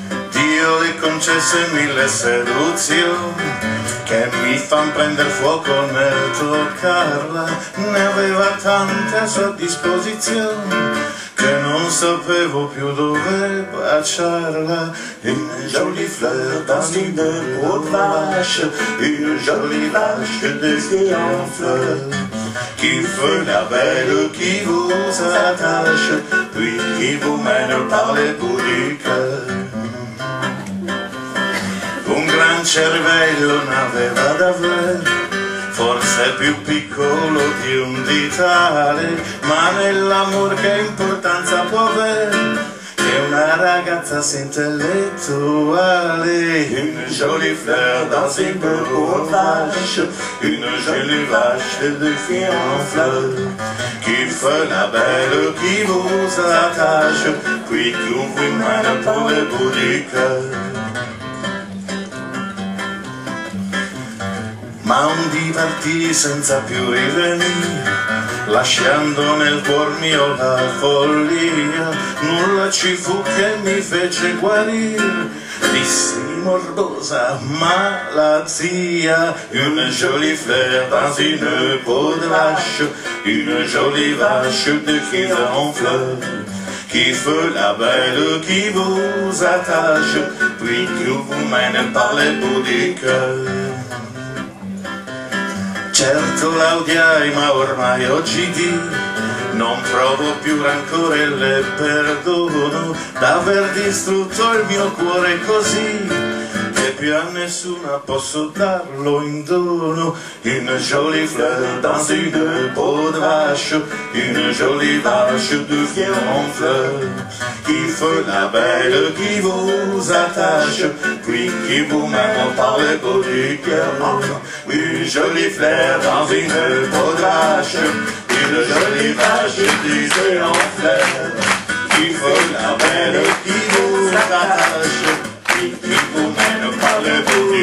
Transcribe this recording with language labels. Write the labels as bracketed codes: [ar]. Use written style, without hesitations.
[it] Dio le concesse 1000 seduzioni che mi fan prendere fuoco nel toccarla, ne aveva tante a sua disposizione che non sapevo più dove baciarla. [fr] Une jolie fleur dans une peau de vache, une jolie vache de fille en fleur, qui fait la belle, qui vous attache, puis qui vous mène par les bouts du cœur. [it] Un gran cervello n'aveva davvero, forse più piccolo di un ditale, ma nell'amor che importanza può avere, che una ragazza sia intellettuale. [fr] Une jolie fleur dans une peau vache, une jolie vache de fille en fleur, qui fait la belle, qui vous attache, puis qui vous mène par le bout du cœur. [it] Ma un dì partì senza più rivenire, lasciando nel cuor mio la follia. Nulla ci fu che mi fece guarire, dissi morbosa malattia. [fr] Une jolie fleur dans une peau de vache, une jolie vache de fille en fleur, qui fait la belle, qui vous attache, puis qui vous mène par les bouts du cœur. [it] Certo la odiai, ma ormai oggi non provo più rancore e le perdono d'aver distrutto il mio cuore così, che più a nessuna posso darlo in dono. [fr] Une jolie fleur dans une peau de vache, une jolie vache de fille en fleur, qui fait la belle, qui vous attache, puis qui vous mène par les bouts du cœur. Une jolie fleur dans une peau de vache, une jolie vache de fille en fleur, qui fait la belle, qui vous attache, puis qui vous mène par les bouts du cœur.